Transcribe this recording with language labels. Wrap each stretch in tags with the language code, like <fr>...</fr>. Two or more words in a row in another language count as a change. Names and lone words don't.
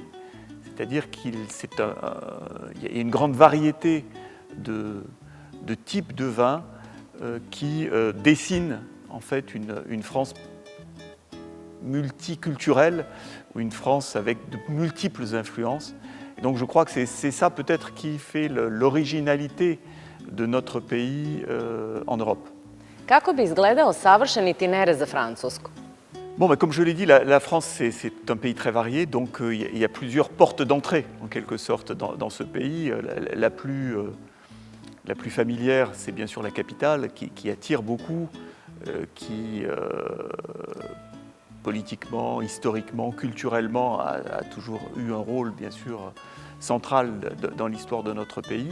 <fr>C'est-à-dire qu'il y a une grande variété de types de vins qui dessinent en fait une France multiculturelle, ou une France avec de multiples influences. Et donc je crois que c'est ça peut-être qui fait l'originalité de notre pays en Europe.</fr> <sr>Kako bi izgledao savršen itinerar za Francusku?</sr> <fr>Bon, comme je l'ai dit, la France, c'est un pays très varié, donc il y a plusieurs portes d'entrée, en quelque sorte, dans ce pays. La plus familière, c'est bien sûr la capitale, qui attire beaucoup, qui, politiquement, historiquement, culturellement, a toujours eu un rôle, bien sûr, central dans l'histoire de notre pays.</fr>